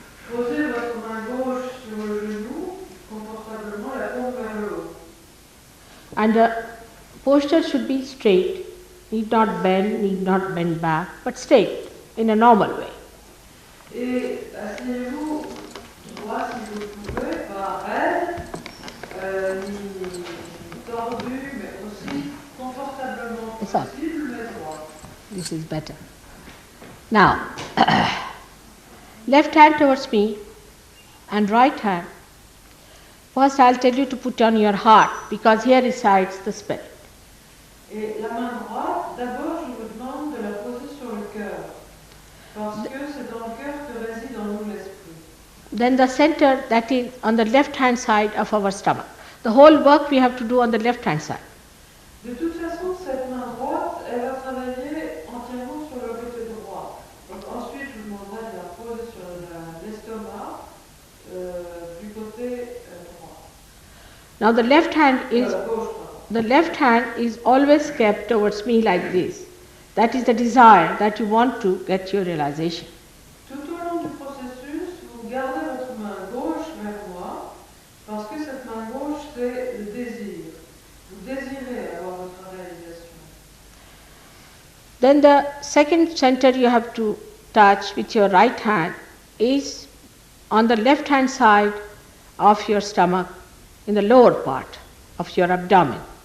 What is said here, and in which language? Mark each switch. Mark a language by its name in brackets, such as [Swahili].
[French] Posez votre main gauche sur le genou confortablement, la paume vers le haut. [English] And the posture should be straight, need not bend back, but straight, in a normal way. [French] Et asseyez-vous droit si vous le pouvez, pas raide, ni tordu, mais aussi confortablement possible, mais droit. [English] This is better. Now, left hand towards me and right hand. First I'll tell you to put on your heart because here resides the spirit. [French] Et la main droite, d'abord je vous demande de la poser sur le cœur, parce que c'est dans le cœur que réside en nous l'esprit. [English] Then the center, that is on the left hand side of our stomach. The whole work we have to do on the left hand side. [French] De toute façon, cette main droite, elle va travailler entièrement sur le côté droit. Donc ensuite, je vous demanderai de la poser sur l'estomac du côté droit. [English] Now the left hand is [French] gauche, pardon. [English] the left hand is always kept towards me like this. That is the desire that you want to get your realization. [French] Tout au long du processus, vous gardez votre main gauche vers moi, parce que cette main gauche, c'est le désir. Vous désirez avoir votre réalisation. [English] Then the second center you have to touch with your right hand is on the left hand side of your stomach, in the lower part of your abdomen.